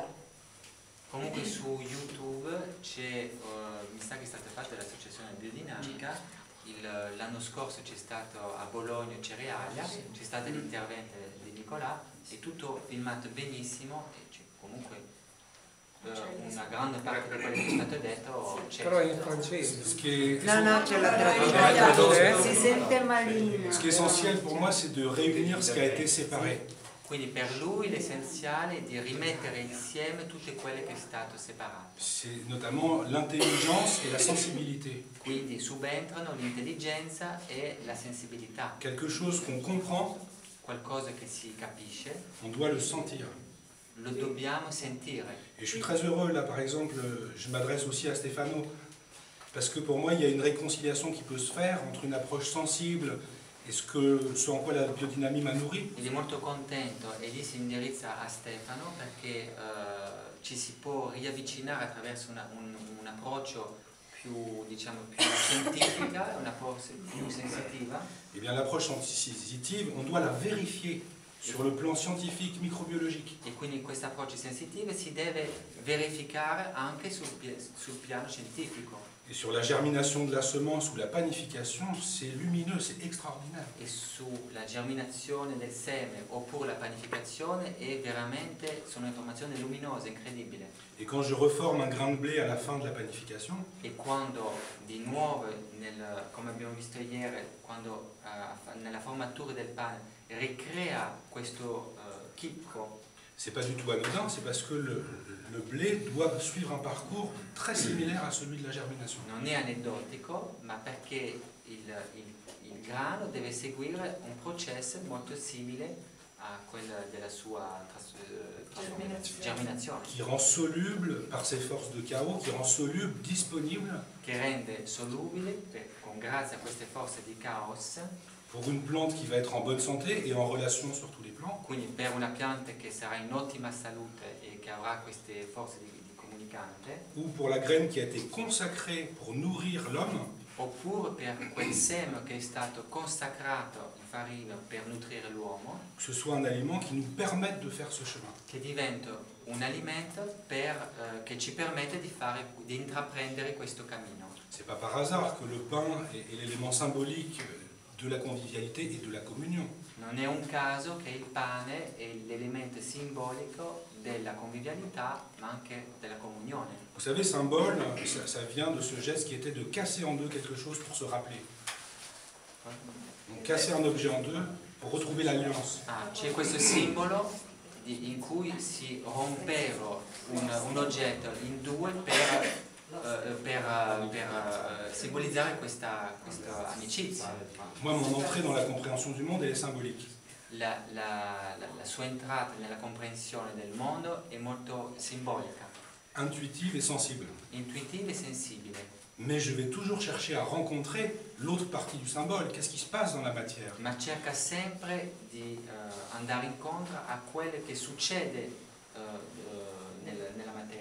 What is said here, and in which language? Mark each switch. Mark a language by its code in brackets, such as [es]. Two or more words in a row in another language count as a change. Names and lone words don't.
[it] Comunque su YouTube c'è, mi sa che è stata fatta l'associazione biodinamica, l'anno scorso c'è stato a Bologna Cerealia, c'è stato l'intervento di Nicolà, è tutto filmato benissimo e c'è comunque una grande parte di quello che è stato detto c'è. Però in francese. [fr] Ce qui est, [it] No, c'è la traduzione. Si sente malino. [fr] ce qui est essentiel pour moi, c'est de réunir ce qui a été séparé. [it] Quindi per lui l'essenziale è di rimettere insieme tutte quelle che è stato separato. [fr] C'est notamment l'intelligence et la sensibilité. [it] Quindi subentrano l'intelligenza e la sensibilità, [fr] Quelque chose qu'on comprend, [it] qualcosa che si capisce, [fr] on doit le sentir. [it] lo dobbiamo sentire. [fr] Et je suis très heureux, là, par exemple, je m'adresse aussi à Stefano, parce que pour moi, il y a une réconciliation qui peut se faire entre une approche sensible et ce en quoi la biodynamie m'a nourri. [it] Quindi molto contento e lì si indirizza a Stefano perché ci si può riavvicinare attraverso un approccio più, diciamo, più scientifica, un approccio più sensitiva. [fr] Eh bien, l'approche sensitive, on doit la vérifier sur le plan scientifique, microbiologique. [it] E quindi questo approccio sensitivo si deve verificare anche sul piano scientifico. [fr] Et sur la germination de la semence ou la panification, c'est lumineux, c'est extraordinaire. [it] E sulla germinazione del seme oppure la panificazione è veramente, sono informazioni luminose, incredibili. [fr] Et quand je reforme un grain de blé à la fin de la panification, [it] E quando di nuovo, come abbiamo visto ieri, quando nella formatura del pane ricrea questo chicco, [fr] c'est pas du tout anodin, c'est parce que le blé doit suivre un parcours très similaire à celui de la germination. [it] non è aneddotico, ma perché il grano deve seguire un processo molto simile a quello della sua germinazione, [fr] Qui rend soluble par ses forces de chaos, qui rend soluble, disponible [it] che rende solubile, grazie a queste forze di caos, [fr] pour une plante qui va être en bonne santé et en relation sur tous les plans, [it] quindi per una pianta che sarà in ottima salute e che avrà queste forze di comunicante, [fr] ou pour la graine qui a été consacrée pour nourrir l'homme, [it] oppure per quel seme che è stato consacrato in farina per nutrire l'uomo, [fr] que ce soit un aliment qui nous permette de faire ce chemin. [it] che diventa un alimento che ci permette di intraprendere questo cammino. [fr] C'est pas par hasard que le pain est l'élément symbolique de la convivialité et de la communion. [it] Non è un caso che il pane è l'elemento simbolico della convivialità, ma anche della comunione. [fr] Vous savez, symbole, ça vient de ce geste qui était de casser en deux quelque chose pour se rappeler. Donc casser un objet en deux pour retrouver l'alliance. [it] C'è questo simbolo in cui si rompeva un oggetto in due per simbolizzare questa amicizia. [fr] Moi, mon entrée dans la compréhension du monde, elle est symbolique. [it] La sua entrata nella comprensione del mondo è molto simbolica, [fr] Intuitive et sensible. [it] intuitiva e sensibile, [fr] Mais je vais toujours chercher à rencontrer l'autre partie du symbole. Qu'est-ce qui se passe dans la matière? [it] ma cerca sempre di andare incontro a quello che succede nella materia.